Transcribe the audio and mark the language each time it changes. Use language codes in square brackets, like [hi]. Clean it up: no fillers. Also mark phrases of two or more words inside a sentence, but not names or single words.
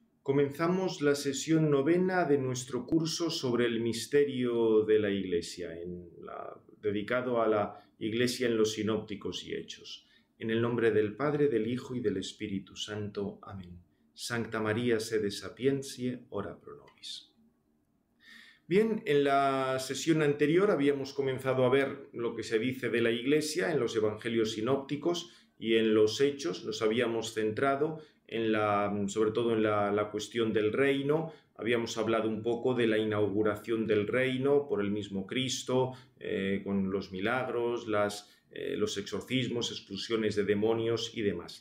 [es] Comenzamos la sesión novena de nuestro curso sobre el misterio de la Iglesia, dedicado a la Iglesia en los Sinópticos y Hechos. En el nombre del Padre, del Hijo y del Espíritu Santo. Amén. [la] Sancta María, sede sapientiae, ora pro nobis. [es] Bien, en la sesión anterior habíamos comenzado a ver lo que se dice de la Iglesia en los Evangelios sinópticos y en los Hechos. Nos habíamos centrado sobre todo en la cuestión del reino. Habíamos hablado un poco de la inauguración del reino por el mismo Cristo, con los milagros, los exorcismos, expulsiones de demonios y demás.